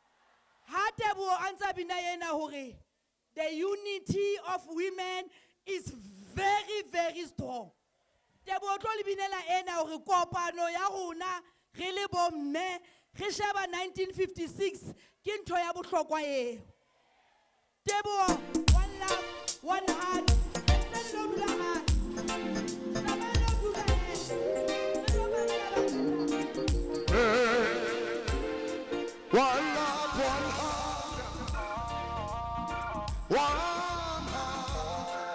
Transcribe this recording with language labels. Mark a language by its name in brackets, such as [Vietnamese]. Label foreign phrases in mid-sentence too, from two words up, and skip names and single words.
[Southern Sotho] ha Teboho a ntse bina yena hore [English] the unity of women is very very strong. [Southern Sotho] Teboho tlo le binela ena hore kopano ya rona re le bomme re sheba 1956 ke ntho ya bohlokwa eo. Teboho, [English] one love, one heart. One love, one heart, one heart.